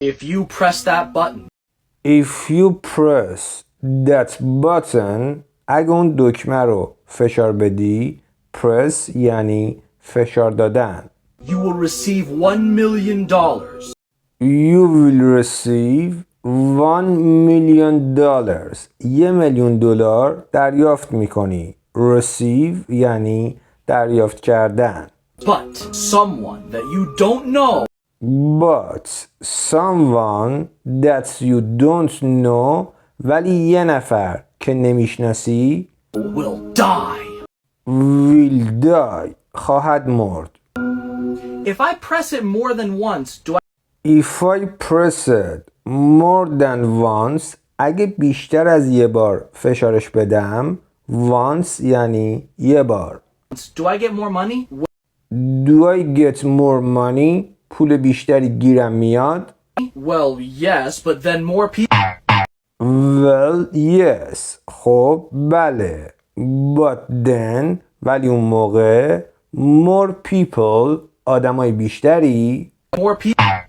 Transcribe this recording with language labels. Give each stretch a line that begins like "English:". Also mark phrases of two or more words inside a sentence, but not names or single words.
English: If you press that button. If you press that button
Persian: اگه اون دکمه رو فشار بدی press یعنی فشار دادن
English: You will receive $1 million. You will receive $1 million.
Persian: $1,000,000 دریافت میکنی. Receive یعنی دریافت کردن.
English: But someone that you don't know. But someone that you don't know
Persian: ولی یه نفر که نمیشناسی
English: Will die. will die
Persian: خواهد مرد.
English: If I press it more than once, do I If I press it more than once
Persian: اگه بیشتر از یه بار فشارش بدم once یعنی یه بار
English: do I get more money? Do I get more money
Persian: پول بیشتری گیرم میاد
English: Well, yes, but then more people. Well yes
Persian: خب بله
English: But then
Persian: ولی اون موقع
English: more people
Persian: آدمای بیشتری
English: More people.